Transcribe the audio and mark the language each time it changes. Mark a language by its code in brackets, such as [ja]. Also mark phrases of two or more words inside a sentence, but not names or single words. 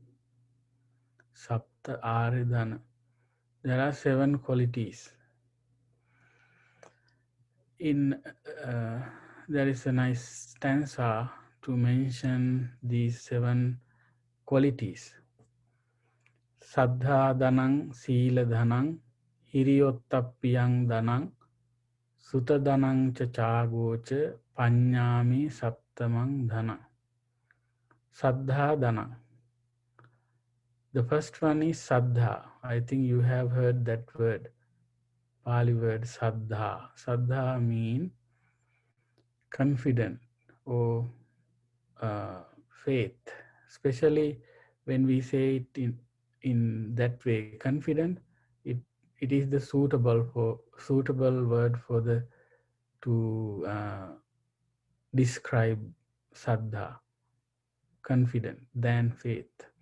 [sa] सप्त आर्य धन. [en] There are 7 qualities. There is a nice stanza to mention these 7 qualities. [pi] Saddha Dhanang, Sila Dhanang, Hiriyottappiyang Dhanang, Sutta Dhanang cha Chagocha, Panyami Saptamang Dhana. Saddha Dhanang. [en] The first one is Saddha. I think you have heard that word. Pali word Saddha. Saddha means confident or faith. Especially when we say it in that way, confident, it is the suitable word for to describe Saddha, confident, than faith.